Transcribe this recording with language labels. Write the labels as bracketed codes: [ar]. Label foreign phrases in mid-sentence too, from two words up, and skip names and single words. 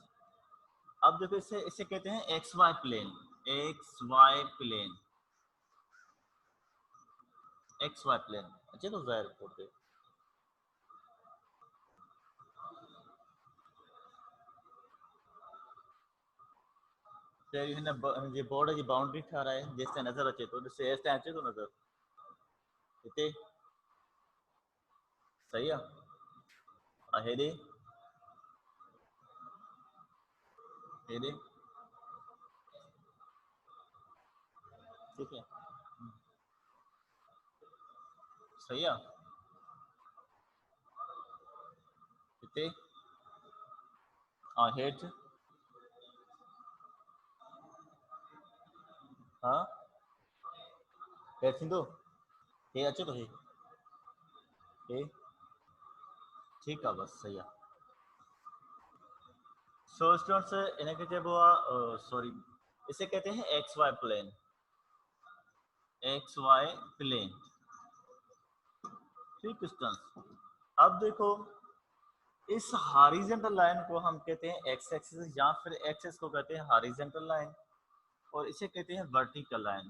[hi] अब देखो इसे इसे कहते हैं [en] x y plane, x y plane, x y plane. [sd] अच्छा तो जाहिर करते जे बोर्ड की बाउंड्री ठाराए जेसिताईं नज़र अचे तो ॾिस एसिताईं अचे थो नज़र, हिते सही आहे, हेॾे हेॾे, [hi] ठीक है, [sd] सही आहे, हिते ऐं हेठि, हा हेठि थींदो, हे अचे थो, हे ठीकु आहे, बसि सही आहे। [hi] सो स्टूडेंट्स [sd] इनके चइबो आहे [hi] सॉरी, इसे कहते हैं [en] x y plane, x y plane, [hi] ठीक स्टूडेंट्स। अब देखो इस [en] horizontal line [hi] को हम कहते हैं [en] x axis, [hi] या फिर एक्सिस को कहते हैं [en] horizontal line, [hi] और इसे कहते हैं [en] vertical line.